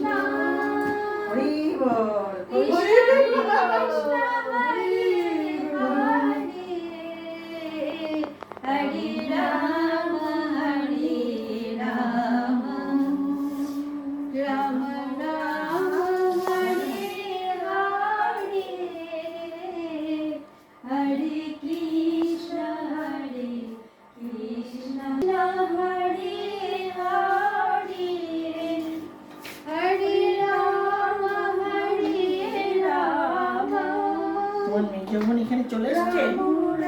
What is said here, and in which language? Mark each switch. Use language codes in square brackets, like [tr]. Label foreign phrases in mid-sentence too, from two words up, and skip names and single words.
[bn] হরি বল। [sa] हरे राम राम राम हरे हरे, हरे कृष्ण हरे हरे हरे राम राम। [bn] তোমার মেয়ে যখন এখানে চলে এসেছে